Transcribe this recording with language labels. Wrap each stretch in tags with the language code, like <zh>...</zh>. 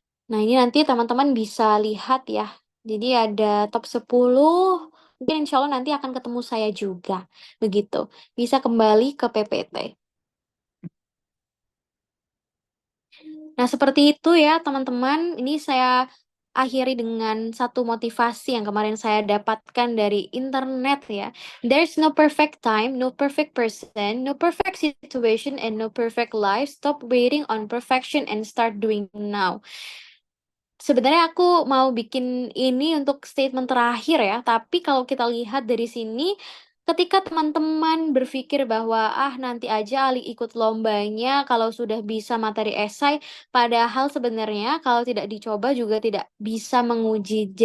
<id>Nah, ini nanti teman-teman bisa lihat ya. Jadi ada top 10, mungkin insya Allah nanti akan ketemu saya juga. Begitu. Bisa kembali ke PPT. Nah, seperti itu ya teman-teman. Ini saya akhiri dengan satu motivasi yang kemarin saya dapatkan dari internet ya.</id> <en>There's no perfect time, no perfect person, no perfect situation, and no perfect life. Stop waiting on perfection and start doing now.</en> <id>Sebenarnya aku mau bikin ini untuk statement terakhir ya, tapi kalau kita lihat dari sini, ketika teman-teman berpikir bahwa nanti aja Ali ikut lombanya kalau sudah bisa materi esai, padahal sebenarnya kalau tidak dicoba juga tidak bisa menguji.</id>